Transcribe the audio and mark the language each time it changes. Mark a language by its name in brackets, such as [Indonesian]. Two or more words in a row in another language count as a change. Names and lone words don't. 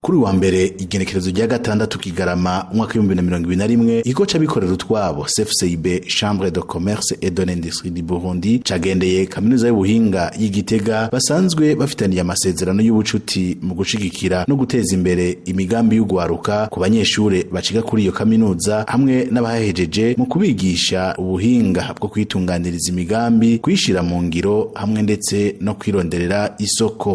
[Rundi] Kuri wa mbere igenekerezo rya gatandatu Kigarama umwaka w'2021 ikigo c'abikorera utwabo CFCIB Chambre de Commerce et de l'Industrie du Burundi cagendeye kaminuza y'ubuhinga y'Igitega basanzwe bafitaniye amasezerano y'ubucuti mu gushigikira no guteza imbere imigambi y'ugwaruka ku banyeshure baciga kuri iyo kaminuza hamwe n'abahejeje mu kubigisha ubuhinga bwo kwitunganiriza imigambi kwishira mu ngiro hamwe ndetse no kwironderera isoko.